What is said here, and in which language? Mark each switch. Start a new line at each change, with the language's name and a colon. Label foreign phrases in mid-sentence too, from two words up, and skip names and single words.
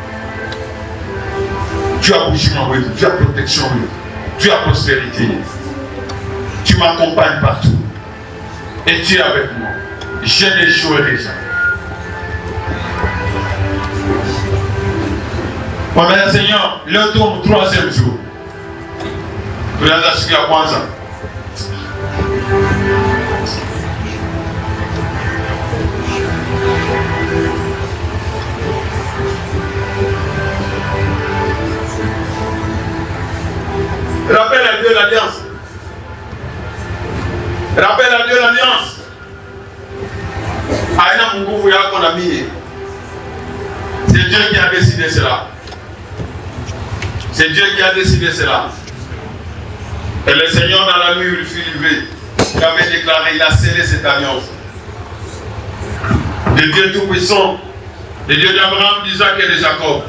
French: Tu as bouchement, tu as protection, tu as prospérité. Tu m'accompagnes partout. Et tu es avec moi. Je n'échouerai jamais.
Swahili: Bwana Seigneur, leo tuko
French: troisième jour.
Swahili: Tunaanza siku ya kwanza.
French: Rappelle à Dieu l'alliance. Rappelle à Dieu l'alliance.
Swahili: Aina nguvu yako na mie.
French: C'est Dieu qui a décidé cela. C'est Dieu qui a décidé cela. Et le Seigneur dans la nuit où il fut levé, il avait déclaré, il a scellé cette alliance. Le Dieu Tout-Puissant, le Dieu d'Abraham, d'Isaac et de Jacob.